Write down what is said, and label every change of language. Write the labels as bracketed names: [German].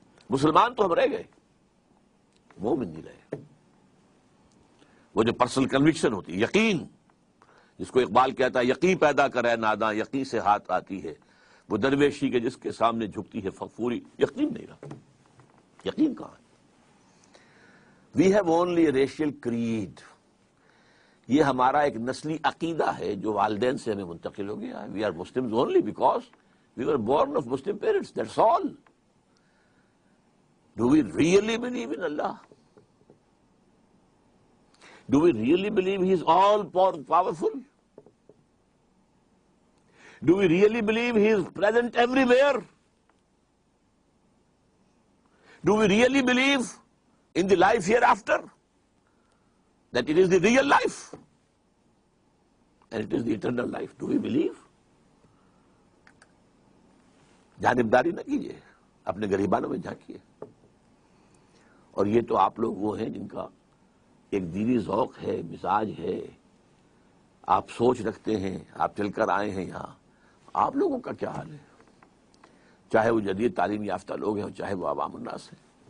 [Urdu] مسلمان تو ہم رہ گئے، مومن نہیں رہے. وہ جو پرسنل کنوکشن ہوتی ہے، یقین، جس کو اقبال کہتا ہے یقین پیدا کرے ناداں یقین سے ہاتھ آتی ہے، وہ درویشی کے جس کے سامنے جھکتی ہے فغفوری. یقین نہیں رہا. یقین کہاں ہے؟ [English] We have only a racial creed. [Urdu] یہ ہمارا ایک نسلی عقیدہ ہے جو والدین سے ہمیں منتقل ہو گیا ہے. [English] We are Muslims only because we were born of Muslim parents, that's all. Do we really believe in Allah? Do we really believe He is all powerful? Do we really believe He is present everywhere? Do we really believe in the life hereafter? That it is the real life and it is the eternal life. Do we believe? [Urdu] جانبداری نہ کیجیے، اپنے گریبانوں میں جھانکیے. اور یہ تو آپ لوگ وہ ہیں جن کا ایک دینی ذوق ہے، مزاج ہے، آپ سوچ رکھتے ہیں، آپ چل کر آئے ہیں یہاں. آپ لوگوں کا کیا حال ہے؟ چاہے وہ جدید تعلیم یافتہ لوگ ہیں، چاہے وہ عوام الناس ہیں.